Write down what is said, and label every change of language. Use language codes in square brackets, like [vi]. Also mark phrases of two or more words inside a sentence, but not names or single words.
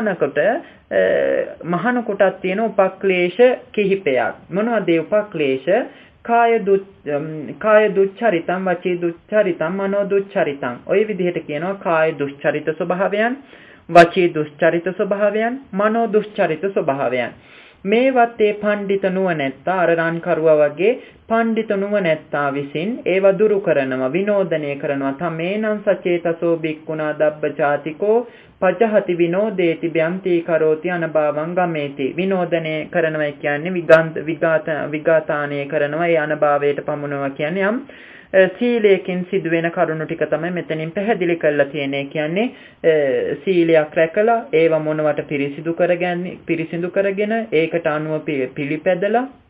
[si] මහානකටත් තියෙන උපක්ලේශ කිහිපයක් මොනවද ඒ උපක්ලේශ [pi] කාය දුච්චරිතම් වචී දුච්චරිතම් මනෝ දුච්චරිතම් [si] ඔය විදිහට කියනවා කාය දුච්චරිත ස්වභාවයන් වචී දුච්චරිත ස්වභාවයන් මනෝ දුච්චරිත ස්වභාවයන් මේවත් ඒ පඬිත නුවණැත්තා අර රන් කරුවා වගේ පඬිත නුවණැත්තා විසින් ඒව දුරු කරනවා විනෝදනය කරනවා [pi] තමේනං සචේතසෝ බික්කුණා දබ්බචාතිකෝ පජහති විනෝදේති බ්‍යන්ති කරෝති අනභවං ගමේති [si] විනෝදනය කරනවා කියන්නේ විගාතානය කරනවා ඒ අනභවයට පමුණනවා කියන්නේ යම් සීලයෙන් සිදුවෙන කරුණු ටික තමයි මෙතනින් පැහැදිලි කරලා තියෙන්නේ කියන්නේ සීලයක් රැකලා ඒව මොනවට පිරිසිදු කරගෙන ඒකට අනුව පිළිපැදලා